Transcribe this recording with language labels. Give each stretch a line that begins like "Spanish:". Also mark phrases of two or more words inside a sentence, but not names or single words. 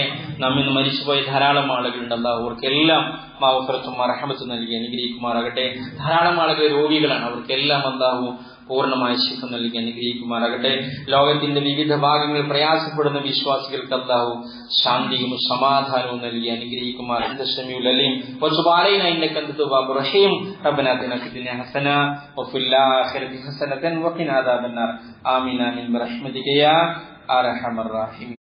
Malayalam: നമ്മിന്ന് മരിച്ചുപോയ ധാരാളം ആളുകളുണ്ട്. അള്ളാഹു അവർക്കെല്ലാം മഗ്ഫിറത്തും റഹ്മത്തും നൽകി അനുഗ്രഹിക്കുമാറാകട്ടെ. ധാരാളം ആളുകൾ രോഗികളാണ്, അവർക്കെല്ലാം അള്ളാഹു പൂർണ്ണമായ ശിഫ നൽകി അനുഗ്രഹിക്കുമാറാകട്ടെ. ലോകത്തിന്റെ വിവിധ ഭാഗങ്ങളിൽ പ്രയാസപ്പെടുന്ന വിശ്വാസികൾക്ക് അല്ലാഹു ശാന്തിയും സമാധാനവും നൽകി അനുഗ്രഹിക്കുമാറാകട്ടെ.
Arabic: ربنا آتنا في الدنيا حسنة وفي الآخرة حسنة وقنا عذاب النار آمين آمين برحمتك يا أرحم الراحمين.